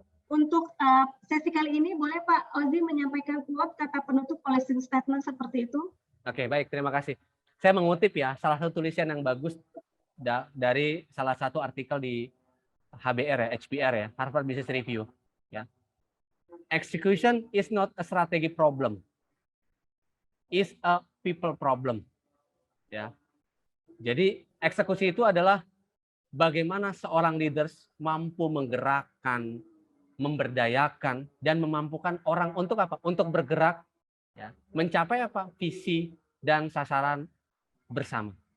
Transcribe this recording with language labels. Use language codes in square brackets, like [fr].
[id] Untuk sesi kali ini boleh Pak Ozi menyampaikan quote kata penutup [en] closing statement [id] seperti itu? Oke, baik, terima kasih. Saya mengutip ya salah satu tulisan yang bagus dari salah satu artikel di HBR ya, HBR ya, Harvard Business Review ya. [en] Execution is not a strategy problem. Is a people problem. Ya. [id] Jadi eksekusi itu adalah bagaimana seorang leaders mampu menggerakkan, memberdayakan dan memampukan orang untuk apa? Untuk bergerak ya, mencapai apa? Visi dan sasaran bersama.